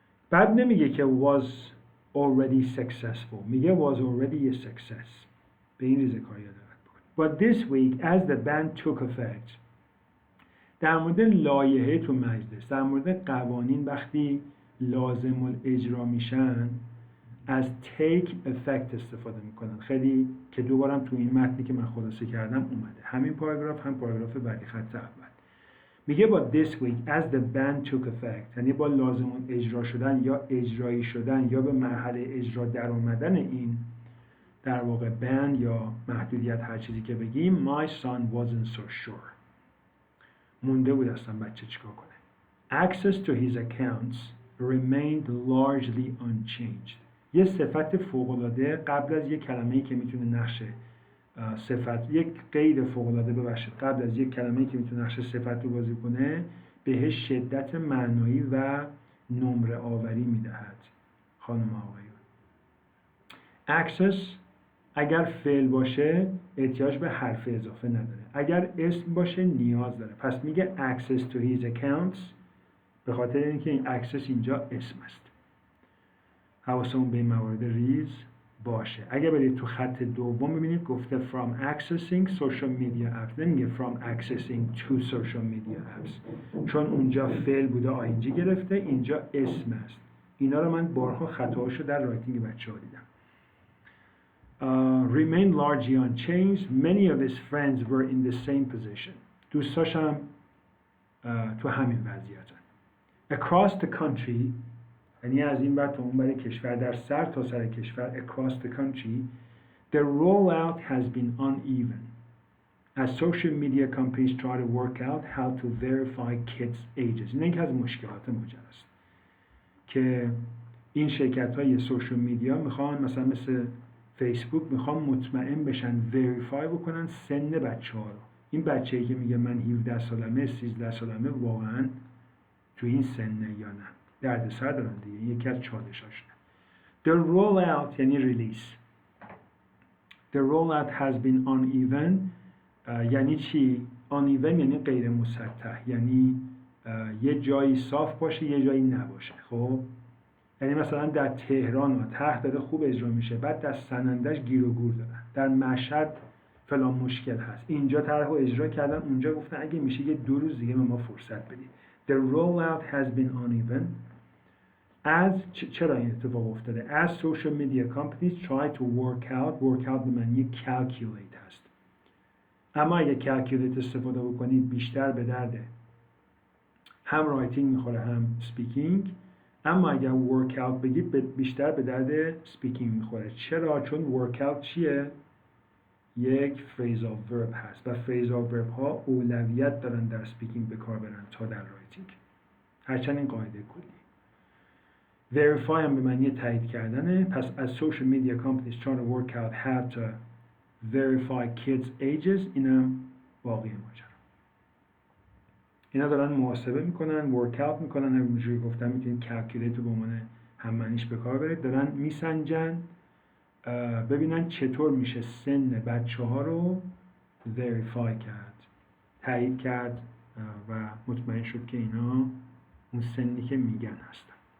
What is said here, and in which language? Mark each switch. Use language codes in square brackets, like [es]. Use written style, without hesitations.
[fa] بعد نمیگه که [en] was already successful، [fa] میگه [en] was already a success. [fa] به این ریزه کار یاد بکنید. [en] But this week as the ban took effect، [fa] در مورد لایحه تو مجلس، در مورد قوانین وقتی لازم الاجرا میشن از [en] take effect [fa] استفاده میکنن. خیلی که دوبارم تو این متنی که من خلاصه کردم اومده، همین پاراگراف هم پاراگراف بعدی خط اول میگه با [en] this week as the ban took effect، [fa] یعنی با لازم اجرا شدن یا اجرایی شدن یا به مرحله اجرا در اومدن این در واقع ban یا محدودیت هر چیزی که بگیم [en] my son wasn't so sure، [fa] مونده بود اصلا بچه چیکار کنه. [en] Access to his accounts remained largely unchanged. [fa] یه صفت فوق‌العاده قبل از یک کلمه‌ای که میتونه نقش صفت، یک قید فوق‌العاده ببخشید قبل از یک کلمه‌ای که میتونه نقش صفت رو بازی کنه بهش شدت معنایی و نمره آوری میدهد. خانم آقایون، access اگر فعل باشه احتیاج به حرف اضافه نداره، اگر اسم باشه نیاز داره. پس میگه [en] access to his accounts [fa] به خاطر اینکه این access اینجا اسم است. حواسمون به این موارد ریز باشه. اگه برید تو خط دوم ببینید گفته [en] from accessing social media apps، [fa] نمیگه [en] from accessing to social media apps، [fa] چون اونجا فعل بوده آینجی گرفته، اینجا اسم است. اینا رو من بارها خطاهاشو در رایتینگ بچه‌ها دیدم. [en] Remain largely unchanged. Many of his friends were in the same position. [fa] دوستاش هم تو همین وضعیتن. [en] Across the country، [fa] یعنی از این بعد تا اون برای کشور، در سر تا سر کشور [en] across the country the rollout has been uneven as social media companies try to work out how to verify kids' ages. [fa] این یکی از مشکلات ماجرا است که این شرکت‌های سوشال میدیا میخوان مثلا مثل فیسبوک میخوان مطمئن بشن وریفای بکنن سن بچه‌ها رو. این بچه‌ای که میگه من 17 سالمه 13 سالمه واقعا تو این سنه یا نه، دردسر دارن دیگه، یکی از چالشاشونه. The rollout یعنی ریلیز. [en] The rollout has been uneven [fa] یعنی چی؟ uneven یعنی غیر مسطح، یعنی یه جایی صاف باشه یه جایی نباشه. خب یعنی مثلا در تهران طرح داره خوب اجرا میشه، بعد در سنندج گیر و گور دارن، در مشهد فلان مشکل هست، اینجا طرح رو اجرا کردن اونجا گفتن اگه میشه یه 2 روز دیگه به ما فرصت بدید. [en] The rollout has been uneven as [fa] چرا این اتفاق افتاده؟ [en] As social media companies try to work out [fa] به معنی [en] calculate هست. [fa] اما اگه calculate استفاده بکنید بیشتر به درده هم رایتینگ میخوره هم سپیکینگ، اما اگر work out بگید بیشتر به درد سپیکینگ میخوره. چرا؟ چون work out چیه؟ یک phrasal verb هست و phrasal verb ها اولویت دارن در سپیکینگ به کار برن تا در رایتینگ، هرچند این قاعده کلی. verify هم به معنی تایید کردنه. [en] پس as social media companies trying to work out how to verify kids ages، [fa] اینم باقی ماجرا. اینا دارن محاسبه میکنن، ورک اوت میکنن، همونجوری گفتم میتونید کلکولیت رو به عنوان هم معنیش به کار بره، دارن میسنجن ببینن چطور میشه سن بچه ها رو وریفای کرد، تایید کرد و مطمئن شد که اینا اون سنی که میگن هستن.